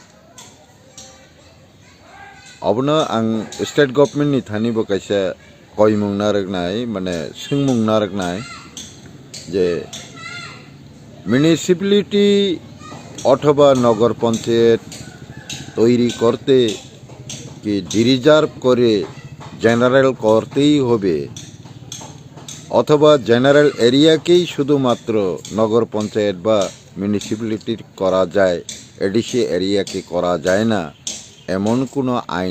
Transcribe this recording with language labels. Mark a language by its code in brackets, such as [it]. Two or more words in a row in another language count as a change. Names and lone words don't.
[trp] Abuna ang [en] state government [trp] ni thani bo kaisa koimung naraknai mane singmung naraknai je municipality [bn] অথবা নগর পঞ্চায়েত তৈরি করতে কি রিজার্ভ করে জেনারেল করতেই হবে অথবা জেনারেল এরিয়াকেই শুধুমাত্র নগর পঞ্চায়েত বা মিউনিসিপ্যালিটি করা যায় এডিসি এরিয়াকে করা যায় না এমন কোনো আইন